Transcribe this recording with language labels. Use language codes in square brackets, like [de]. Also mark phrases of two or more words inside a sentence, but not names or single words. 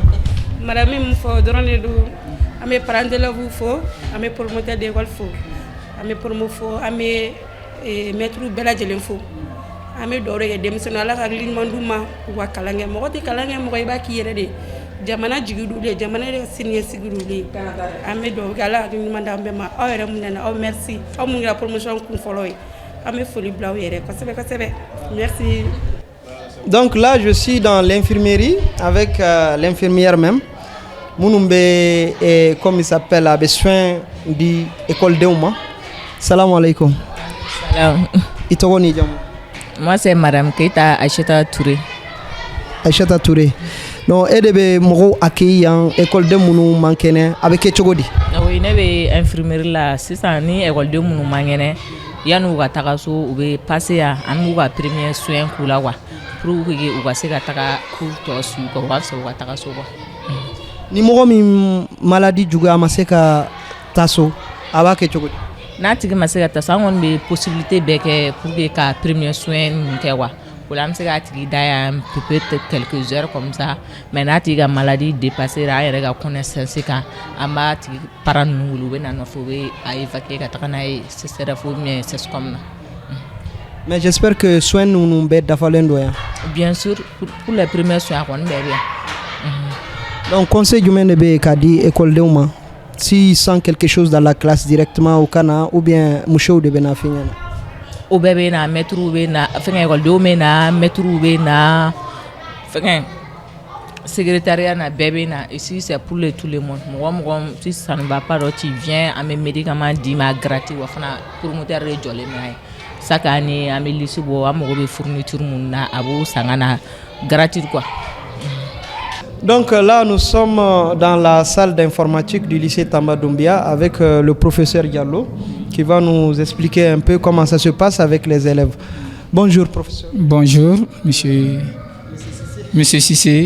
[bm] Madame min fɔ dɔrɔn de don an bɛ [fr] parents d'élèves [bm] fo an bɛ [fr] promoteur d'école [bm] fo an bɛ promo fo an bɛ maîtres bɛɛ lajɛlen fo an bɛ dugawu de kɛ denmisɛnninw Ala ka hakili ɲuman d'u ma u ka kalan kɛ mɔgɔ tɛ kalan kɛ mɔgɔ i b'a k'i yɛrɛ de jamana jigi d'u ye jamana yɛrɛ siniɲɛsigi d'u ye an bɛ dugawu kɛ Ala ka hakili ɲuman d'an bɛɛ ma aw yɛrɛ mun nana aw merci aw mun kɛra promotion kun fɔlɔ ye an bɛ foli bila aw yɛrɛ kosɛbɛ kosɛbɛ merci. [fr] Donc là je suis dans l'infirmerie avec l'infirmière même [bm] minnu bɛ [fr] comme il s'appelle [bm] a bɛ soin di écoledenw ma. [ar] Salam alaikum. Salam. [bm] I tɔgɔ ni jamu. [fr] Moi c'est Madame Keita Aïchata Touré. Aïchata Touré. [bm] Donc e de bɛ mɔgɔw accueillir yan écoleden minnu man kɛnɛ a bɛ kɛ cogo di. Oui ne bɛ infirmerie la sisan ni écoleden minnu man kɛnɛ yanni u ka taga so u bɛ passer yan an b'u ka [fr] premier soin [bm] k'u la quoi [fr] pour que [bm] u ka se ka taga cours tɔ suivre quoi u ka fisa u ka taga so quoi. Ni mɔgɔ min maladie juguya ma se ka taa so a b'a kɛ cogo di. N'a tigi ma se ka taa so an kɔni bɛ possibilité bɛɛ kɛ [fr] pour que [bm] ka [fr] premier soin [bm] ninnu kɛ quoi o la an bɛ se k'a tigi da yan [fr] peut-être quelques heures comme ça mais [bm] n'a tigi ka maladie dépassé ra an yɛrɛ ka connaissance kan an b'a tigi parents ninnu wele u bɛ na nɔfɛ u bɛ a évacuer ka taga n'a ye CCRF [fr] ou bien [bm] CESCOM na. [fr] Mais j'espère que soins [bm] ninnu bɛɛ dafalen don yan. [fr] Bien sûr pour les premiers soins [bm] a kɔni bɛɛ bɛ yan. Donc conseil jumɛn de bɛ ka di écoledenw ma [fr] s'ils sentent quelque chose dans la classe directement [bm] au kana [fr] ou bien [bm] musow de bɛ na f'i ɲɛna. O bɛɛ bɛ na maîtres bɛ na fɛngɛ écoledenw bɛ na maîtres bɛ na fɛngɛ secrétariat na bɛɛ bɛ na [fr] ici c'est pour tout le monde [bm] mɔgɔ si [fr] ça ne va pas tu viens [bm] an bɛ médicament d'i ma gratuit wa fana promoteur de jɔlen bɛ a ye [fr] chaque année [bm] an bɛ liste bɔ an mago bɛ fourniture mun na a b'o san ka na gratuit quoi. [fr] Donc là, nous sommes dans la salle d'informatique du lycée Tamba Doumbia avec le professeur Diallo qui va nous expliquer un peu comment ça se passe avec les élèves. Bonjour, professeur. Bonjour, monsieur Cissé.